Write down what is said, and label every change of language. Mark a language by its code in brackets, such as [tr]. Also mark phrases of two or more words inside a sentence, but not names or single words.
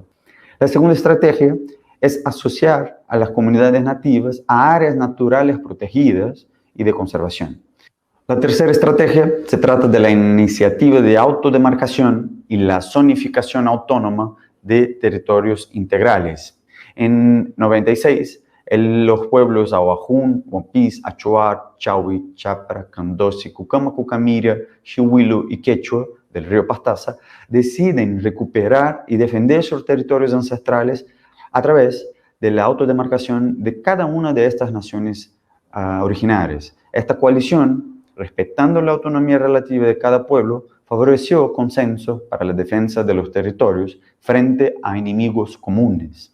[es] La segunda estrategia es asociar a las comunidades nativas a áreas naturales protegidas y de conservación. La tercera estrategia se trata de la iniciativa de autodemarcación y la zonificación autónoma de territorios integrales. En 96, los pueblos Awajún, Wampis, Achuar, Chaui, Chapra, Candosi, Cucama, Cucamira, Xihuilo y Quechua del río Pastaza deciden recuperar y defender sus territorios ancestrales a través de la autodemarcación de cada una de estas naciones originarias. Esta coalición, respetando la autonomía relativa de cada pueblo, favoreció consenso para la defensa de los territorios frente a enemigos comunes.